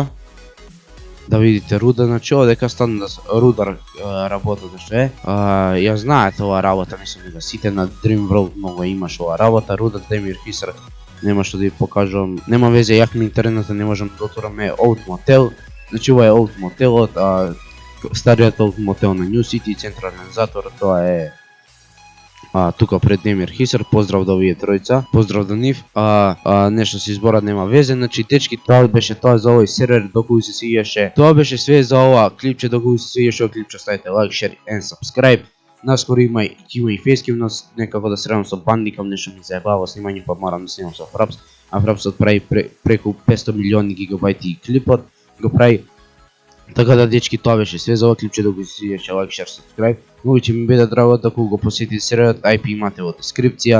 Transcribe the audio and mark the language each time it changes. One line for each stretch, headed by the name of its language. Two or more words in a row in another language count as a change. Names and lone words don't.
Macedonian: Да видите Руда, значи овдека стана Рудар работата што е. Ја знаете ова работа, мислам дека сите на Dream World многу имаш ова работа. Руда Демир Хисар, нема што да ви покажувам. Нема везе, јак ми интернетот не можам да отвораме Old Motel. Значи ова е Old Motelот, стариот Old Motel на New City, централен затвор, тоа е тука пред Демир Хисар. Поздрав до овие тројца, поздрав до нив. Нешто се избора, нема везе, значи дечки, тоа беше тоа за овој сервер, доколку се свиѓаше. Тоа беше све за ова клипче, доколку се свиѓаше ова клипче, ставите лайк,
English: share and subscribe.
Macedonian: Наскоро има и фейским, но некако да средам со Бандикам, нешто ми заебава снимање, па морам да снимам со Фрапс. А Фрапсот прави преку 500 милиони гигабајти клипот, го прави. Така да дечки, тоа беше све за ова клипче, доколку се свиѓаше лайк,
English: share, subscribe.
Macedonian: Многу ќе ми биде драго доколку го посетите серверот, IP имате во дескрипција.